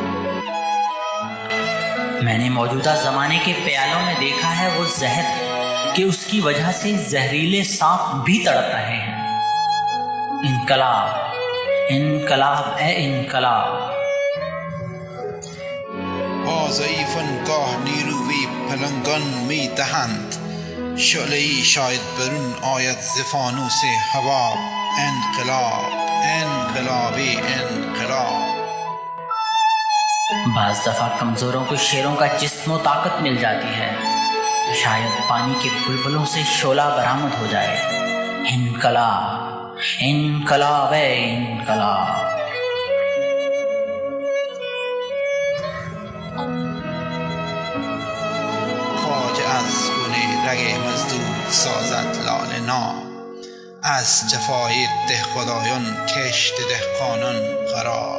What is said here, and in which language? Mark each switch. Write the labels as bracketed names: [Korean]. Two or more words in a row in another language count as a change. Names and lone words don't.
[Urdu] میں نے موجودہ زمانے کے پیالوں میں دیکھا ہے وہ زہر کہ اس کی وجہ سے زہریلے سانپ بھی تڑپ رہے ہیں۔ انقلاب انقلاب اے انقلاب۔ [Persian] ضعیفان گاه نیروی پلنگان می دهند، شعله‌ای شاید برون آید ز فانوس حباب. انقلاب انقلابی انقلاب. [Urdu] بعض دفعہ کمزوروں کو شیروں کا جسم و طاقت مل جاتی ہے، شاید پانی کے بلبلوں سے شعلہ برآمد ہو جائے۔ انقلاب انقلاب ہے انقلاب۔ [Persian] خواجه از خونه رگ مزدور سازد لاله ناب، از جفای ده خدایان کشت دهقانان خراب.